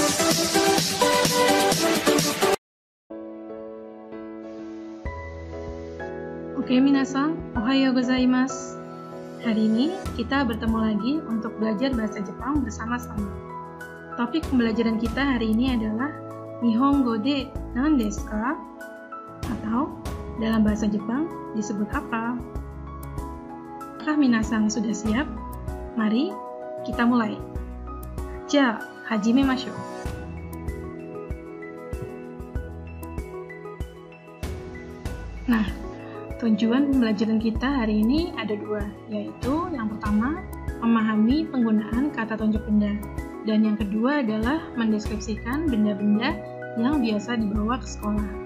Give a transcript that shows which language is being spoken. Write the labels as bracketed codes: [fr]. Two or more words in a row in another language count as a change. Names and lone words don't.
[id] Oke, [ja] みなさん、おはようございます. [id] Hari ini kita bertemu lagi untuk belajar bahasa Jepang bersama-sama. Topik pembelajaran kita hari ini adalah [ja] 日本語で何ですか? [id] Atau dalam bahasa Jepang disebut apa? Apakah minasan sudah siap? Mari kita mulai. [ja] じゃ、始めましょう. [id] Nah, tujuan pembelajaran kita hari ini ada dua, yaitu yang pertama, memahami penggunaan kata tunjuk benda, dan yang kedua adalah mendeskripsikan benda-benda yang biasa dibawa ke sekolah.